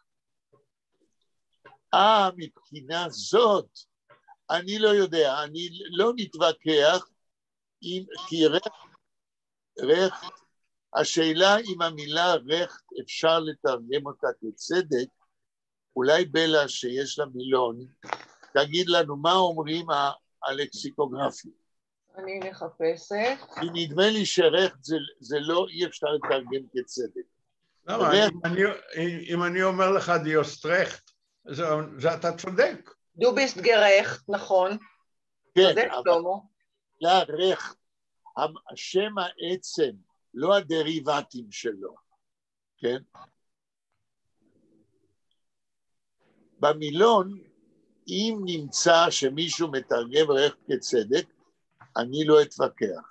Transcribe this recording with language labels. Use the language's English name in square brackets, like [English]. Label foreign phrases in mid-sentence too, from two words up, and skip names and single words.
[Hebrew] מבחינה זאת, אני לא יודע, אני לא מתווכח כי רכט, השאלה אם המילה רכט אפשר לתרגם אותה כצדק, אולי בלה שיש לה מילון, תגיד לנו מה אומרים הלקסיקוגרפים. אני מחפשת. כי נדמה לי שרכט זה לא, אי אפשר לתרגם כצדק. למה? אם אני אומר לך דיוסטרכט, זה אתה צודק. [German] Du bist gerecht, [Hebrew] נכון. כן, אבל רכט, השם העצם, לא הדריבטים שלו, כן? במילון, אם נמצא שמישהו מתרגם רכט כצדק, אני לא אתווכח.